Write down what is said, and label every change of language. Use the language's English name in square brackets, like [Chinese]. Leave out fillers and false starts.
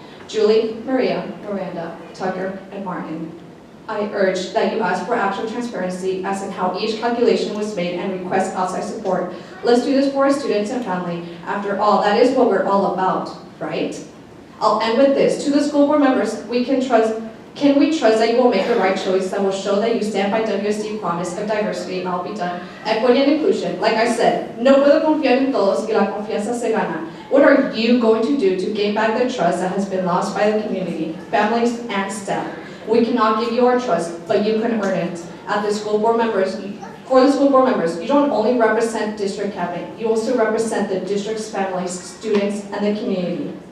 [English] Julie, Maria, Miranda, Tucker, and Martin, I urge that you ask for actual transparency as in how each calculation was made and request outside support. Let's do this for our students and family. After all, that is what we're all about, right? I'll end with this. To the school board members, can we trust that you will make the right choice that will show that you stand by WSD promise of diversity, and I'll be done, equity and inclusion. Like I said, [Spanish] no puedo confiar en todos y la confianza se gana. [English] What are you going to do to gain back the trust that has been lost by the community, families, and staff? We cannot give you our trust, but you can earn it. For the school board members, you don't only represent district cabinet, you also represent the district's families, students, and the community.